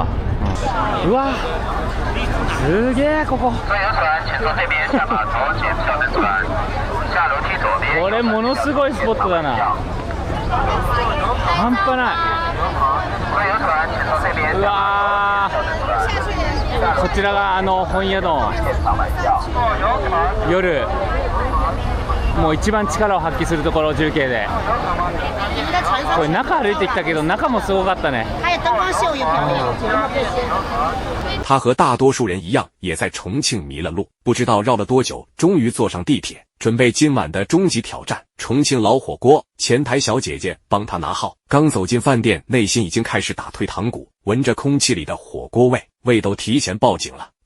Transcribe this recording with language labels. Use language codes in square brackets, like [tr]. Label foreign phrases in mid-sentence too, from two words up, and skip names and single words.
[ja] うわすげえ、こここれものすごいスポットだな、半端ない。うわー、こちらが本屋洞。夜もう一番力を発揮するところ、中継で。 [zh] 你们的传说 [ja] これ中歩いてきたけど、中もすごかったね。 [zh] 还有灯光秀也表演，然后这些。他和大多数人一样，也在重庆迷了路，不知道绕了多久，终于坐上地铁，准备今晚的终极挑战——重庆老火锅。前台小姐姐帮他拿号，刚走进饭店，内心已经开始打退堂鼓，闻着空气里的火锅味，胃都提前报警了。